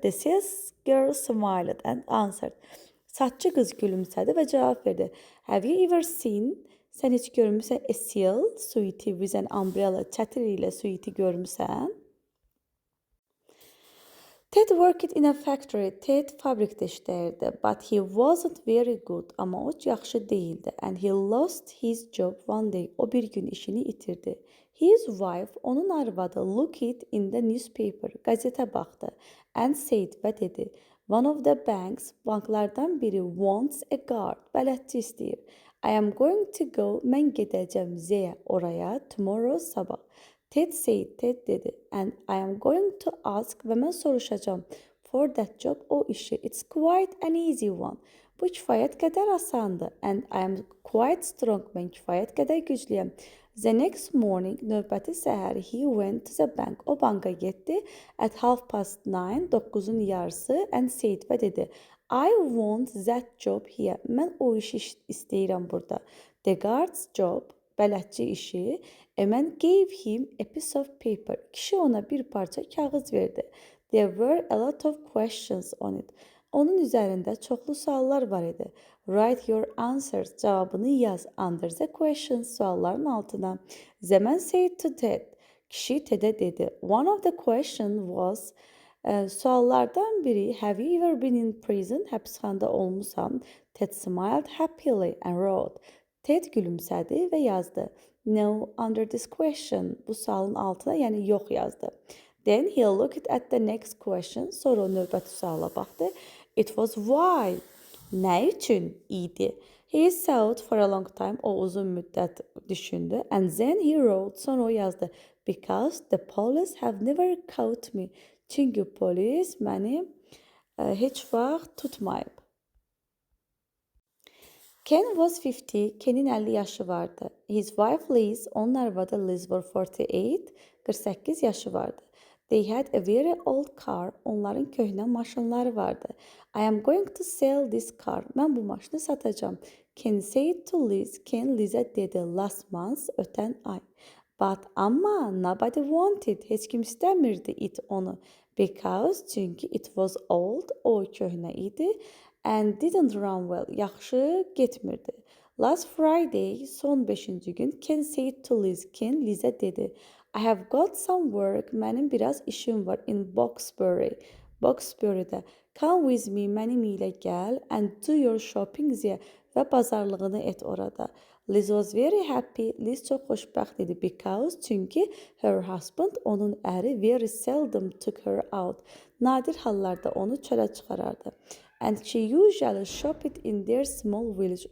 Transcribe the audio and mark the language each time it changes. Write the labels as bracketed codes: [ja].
[en] The sales girl smiled and answered. [az] Saççı qız gülümsədi və cavab verdi. [en] Have you ever seen? [az] Sən heç görmüsən [en] a silk suiti with an umbrella? [az] Çətir ilə suiti görmüsən? [en] Ted worked in a factory. [az] Ted fabrikdə işləyirdi. [en] But he wasn't very good. [az] Amma o yaxşı değildi. [en] And he lost his job one day. [az] O bir gün işini itirdi. [en] His wife, [az] onun arvadı, [en] looked in the newspaper. [az] Qəzetə baxdı. [en] And said [az] və dedi. [en] One of the banks, [az] banklardan biri [en] wants a guard. [az] Bələdçi istəyir. [en] I am going to go. [az] Mən gedəcəm Z'yə, oraya, [en] tomorrow [az] sabah. [en] Ted said, [az] Ted dedi, [en] and I am going to ask [az] və mən soruşacağım [en] for that job, [az] o işi. [en] It's quite an easy one. [az] Bu kifayət qədər asandır. [en] And I am quite strong. [az] Mən kifayət qədər güclüyəm. [en] The next morning, [az] növbəti səhər, [en] he went to the bank. [az] O banka getdi [en] at 9:30, [az] 9'un yarısı, [en] and said [az] və dedi, [en] I want that job here. [az] Mən o işi istəyirəm burada. [en] The guard's job, [az] bələdçi işi. [en] A man gave him a piece of paper. [az] Kişi ona bir parça kağız verdi. [en] There were a lot of questions on it. [az] Onun üzərində çoxlu suallar var idi. [en] Write your answers. [az] Cavabını yaz. [en] Under the questions. [az] Sualların altına. [en] The man said to Ted. [az] Kişi Ted'e dedi. [en] One of the questions was... [az] suallardan biri, [en] have you ever been in prison? [az] Həbsxanada olmusan? [en] Ted smiled happily and wrote. [az] Ted gülümsədi və yazdı. [en] No, under this question. [az] Bu sualın altına, yəni yox yazdı. [en] Then he looked at the next question. [az] Sonra o növbəti suala baxdı. [en] It was why. [az] Nə üçün idi? [en] He thought for a long time. [az] O uzun müddət düşündü. [en] And then he wrote. [az] Sonra o yazdı. [en] Because the police have never caught me. [az] Çünki polis məni heç vaxt tutmayıb. [en] Ken was 50. [az] Ken'in 50 yaşı vardı. [en] His wife [az] Liz, onun arvadı Liz var 48. 48 yaşı vardı. [en] They had a very old car. [az] Onların köhnə maşınları vardı. [en] I am going to sell this car. [az] Mən bu maşını satacağım. [en] Ken said to Liz. [az] Ken Liz'e dedi [en] last month, [az] ötən ay. But amma [en] nobody wanted. [az] Heç kim istəmirdi it onu. [en] Because [az] çünki [en] it was old. [az] O köhnə idi. [en] And didn't run well. [az] Yaxşı getmirdi. [en] Last Friday, [az] son 5-ci gün, [en] Ken said to Liz. [az] Ken Liz'e dedi. [en] I have got some work. [az] Mənim biraz işim var [en] in Boxbury. [az] Boxbury'də. [en] Come with me. [az] Mənim ilə gəl. [en] And do your shopping there. [az] Və bazarlığını et orada. [en] Liz was very happy. [az] Liz çox xoşbəxt idi. [en] Because [az] çünki [en] her husband, [az] onun əri, [en] very seldom took her out. [az] Nadir hallarda onu çölə çıxarardı. [en] And she usually shopped in their small village.